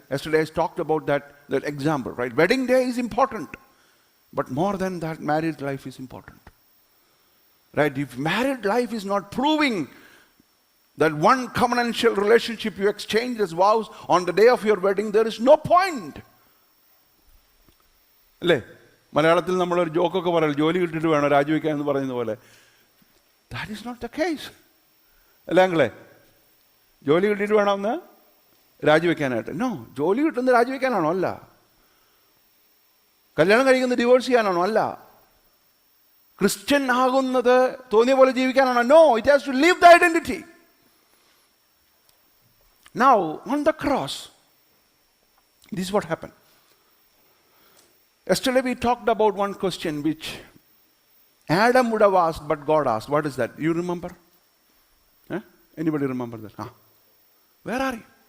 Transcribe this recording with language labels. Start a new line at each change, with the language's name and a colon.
English: Yesterday I talked about that example, right? Wedding day is important. But more than that, married life is important. Right? If married life is not proving that one covenantal relationship you exchange as vows on the day of your wedding, there is no point.
Malayalam: അല്ലേ? മലയാളത്തിൽ നമ്മളൊരു ജോക്കൊക്കെ പറയും, ജോലി കിട്ടിയിട്ട് വേണം രാജിവെക്കാൻ എന്ന് പറയുന്ന പോലെ.
English: That is not the case.
Malayalam: അല്ലേ അങ്ങളെ? ജോലി കിട്ടിയിട്ട് വേണമെന്ന് രാജിവെക്കാനായിട്ട്. നോ, ജോലി കിട്ടുന്നത് രാജിവെക്കാനാണോ? അല്ല. കല്യാണം കഴിക്കുന്നത് ഡിവോഴ്സ് ചെയ്യാനാണോ? അല്ല. ക്രിസ്ത്യൻ ആകുന്നത് തോന്നിയ പോലെ ജീവിക്കാനാണോ?
English: No, it has to leave the identity. Now, on the cross, this is what happened. Yesterday we talked about one question which Adam would have asked, but God asked. What is that? You remember? Anybody remember that? Where are you?